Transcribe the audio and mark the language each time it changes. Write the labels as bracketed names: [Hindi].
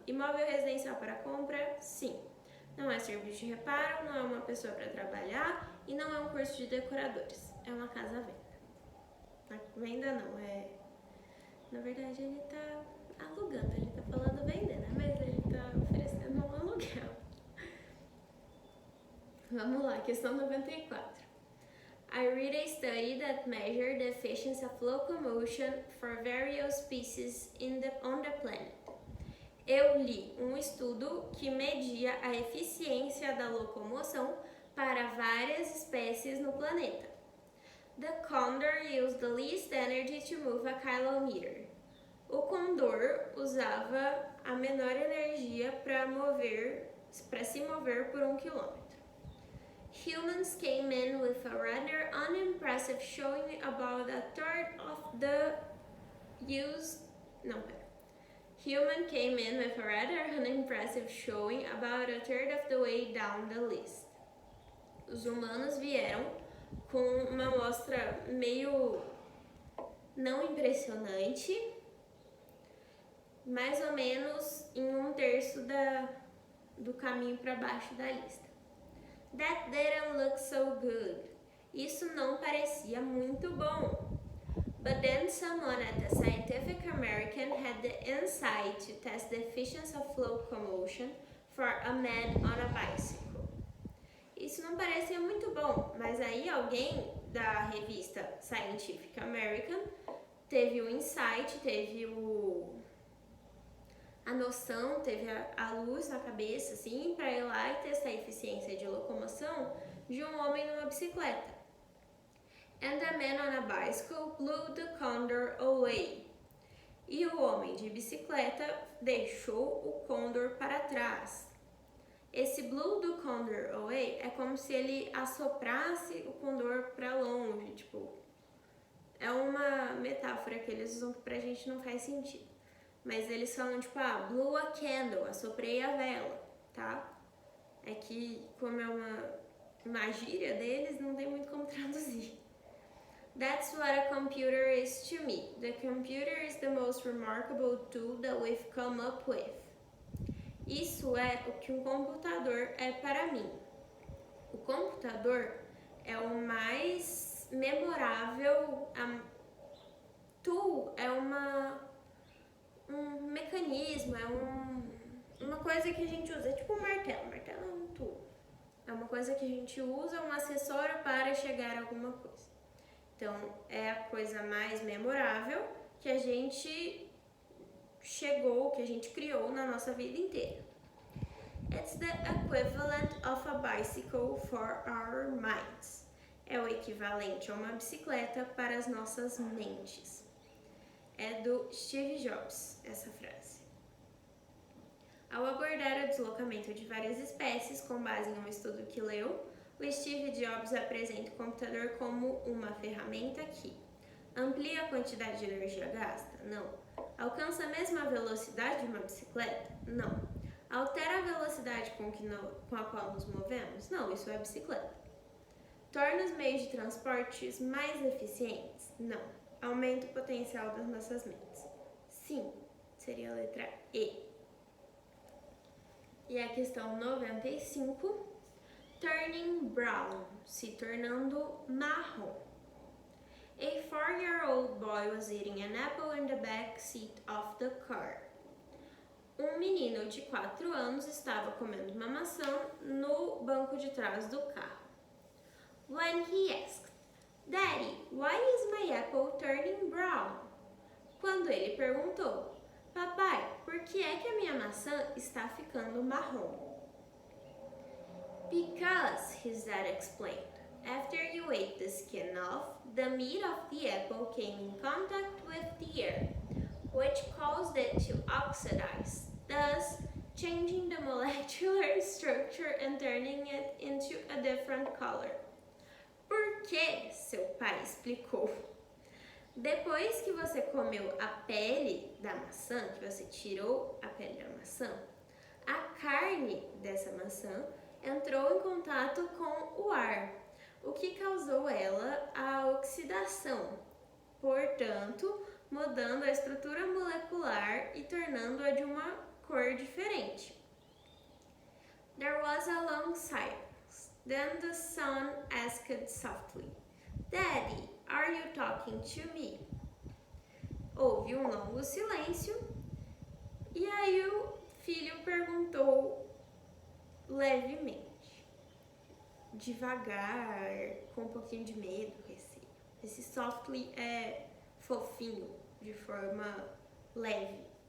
[Portuguese] Imóvel residencial para compra? Sim. Não é serviço de reparo, não é uma pessoa para trabalhar e não é um curso de decoradores. É uma casa à venda. A venda não, é... Na verdade, ele tá alugando, ele tá falando vender, né? Mas ele tá oferecendo um aluguel. Vamos lá, questão 94. [English] I read a study that measured the efficiency of locomotion for various species on the planet. [Portuguese] Eu li um estudo que media a eficiência da locomoção para várias espécies no planeta. [English] The condor used the least energy to move a kilometer. [Portuguese] O condor usava a menor energia para se mover por 1 quilômetro. [English] Humans came in with a rather unimpressive showing about a third of the used... [Portuguese] Não, pera. [English] Human came in with a rather unimpressive showing about a third of the way down the list. [Portuguese] Os humanos vieram com uma amostra meio não impressionante, mais ou menos em 1/3 do caminho para baixo da lista. [English] That didn't look so good. [Portuguese] Isso não parecia muito bom. [English] But then someone at the Scientific American had the insight to test the efficiency of locomotion for a man on a bicycle. [Portuguese] Isso não parecia muito bom, mas aí alguém da revista Scientific American teve o insight, teve a noção, teve a luz na cabeça, assim, para ir lá e testar a eficiência de locomoção de um homem numa bicicleta. [English] And the man on a bicycle blew the condor away. [Portuguese] E o homem de bicicleta deixou o condor para trás. Esse [English] blew the condor away [Portuguese] é como se ele assoprasse o condor para longe, tipo, é uma metáfora que eles usam que pra gente não faz sentido. Mas eles falam tipo, [English] blew a candle, [Portuguese] assoprei a vela, tá? É que como é uma gíria deles, não tem muito como traduzir. [English] That's what a computer is to me. The computer is the most remarkable tool that we've come up with. [Portuguese] Isso é o que um computador é para mim. O computador é o mais memorável tool, é um mecanismo, é uma coisa que a gente usa, é tipo um martelo. O martelo é um tool. É uma coisa que a gente usa, um acessório para chegar a alguma coisa. Então, é a coisa mais memorável que a gente chegou, que a gente criou na nossa vida inteira. [English] It's the equivalent of a bicycle for our minds. [Portuguese] É o equivalente a uma bicicleta para as nossas mentes. É do Steve Jobs, essa frase. Ao abordar o deslocamento de várias espécies com base em um estudo que leu, o Steve Jobs apresenta o computador como uma ferramenta que amplia a quantidade de energia gasta? Não. Alcança a mesma velocidade de uma bicicleta? Não. Altera a velocidade com a qual nos movemos? Não, isso é bicicleta. Torna os meios de transportes mais eficientes? Não. Aumenta o potencial das nossas mentes? Sim, seria a letra E. E a questão 95, [English] turning brown, [Portuguese] se tornando marrom. [English] A 4-year-old boy was eating an apple in the back seat of the car. [Portuguese] Um menino de 4 anos estava comendo uma maçã no banco de trás do carro. [English] When he asked, Daddy, why is my apple turning brown? [Portuguese] Quando ele perguntou, Papai, por que é que a minha maçã está ficando marrom? [English] Because, his dad explained, after you ate the skin off, the meat of the apple came in contact with the air, which caused it to oxidize, thus changing the molecular structure and turning it into a different color. [Portuguese] Por que? Seu pai explicou. Depois que você comeu a pele da maçã, que você tirou a pele da maçã, a carne dessa maçã entrou em contato com o ar, o que causou ela a oxidação, portanto, mudando a estrutura molecular e tornando-a de uma cor diferente. [English] There was a long silence. Then the son asked softly, Daddy, are you talking to me? [Portuguese] Houve um longo silêncio e aí o filho perguntou levemente, devagar, com um pouquinho de medo, receio. Esse softly é fofinho, de forma leve.